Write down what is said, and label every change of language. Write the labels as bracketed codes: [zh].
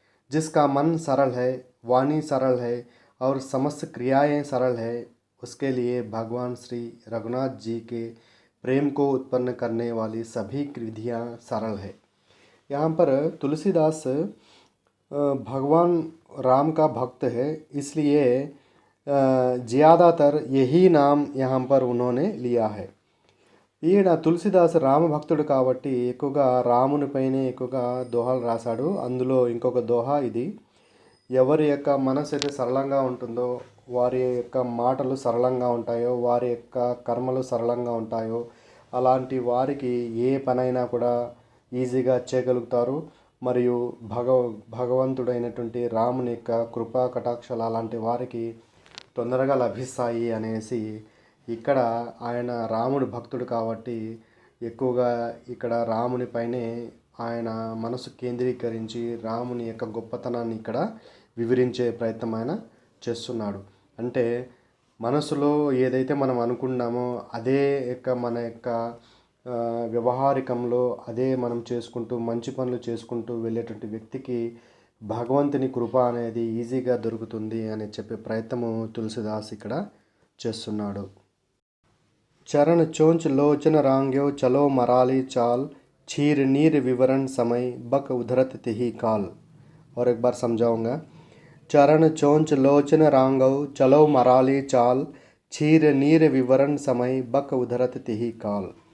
[hi] जिसका मन सरल है, वाणी सरल है और समस्त क्रियाएं सरल है, उसके लिए भगवान श्री रघुनाथ जी के प्रेम को उत्पन्न करने वाली सभी विधियाँ सरल है. यहाँ पर तुलसीदास भगवान राम का भक्त है, इसलिए ज़्यादातर यही नाम यहाँ पर उन्होंने लिया है. [te] ఈయన తులసిదాస్ రామభక్తుడు కాబట్టి ఎక్కువగా రాముని పైనే ఎక్కువగా దోహాలు రాశాడు. అందులో ఇంకొక దోహా ఇది. ఎవరి యొక్క మనసు అయితే సరళంగా ఉంటుందో, వారి యొక్క మాటలు సరళంగా ఉంటాయో, వారి యొక్క కర్మలు సరళంగా ఉంటాయో, అలాంటి వారికి ఏ పనైనా కూడా ఈజీగా చేయగలుగుతారు. మరియు భగవంతుడైనటువంటి రాముని యొక్క కృపా కటాక్షాలు అలాంటి వారికి తొందరగా లభిస్తాయి అనేసి ఇక్కడ ఆయన రాముడు భక్తుడు కాబట్టి ఎక్కువగా ఇక్కడ రాముని పైనే ఆయన మనసు కేంద్రీకరించి రాముని యొక్క గొప్పతనాన్ని ఇక్కడ వివరించే ప్రయత్నం ఆయన చేస్తున్నాడు. అంటే మనసులో ఏదైతే మనం అనుకున్నామో అదే మన యొక్క వ్యవహారికంలో అదే మనం చేసుకుంటూ మంచి పనులు చేసుకుంటూ వెళ్ళేటువంటి వ్యక్తికి భగవంతుని కృప అనేది ఈజీగా దొరుకుతుంది అని చెప్పే ప్రయత్నము తులసిదాస్ ఇక్కడ చేస్తున్నాడు. [hi] चरण चोंच लोचन रांग्यो चलो मराली चाल, छीर नीर विवरण समय बक उधरत तिही काल। और एक बार समझाऊंगा। चरण चोंच लोचन रांगव चलो मराली चाल, छीर नीर विवरण समय बक उधरत तिही काल।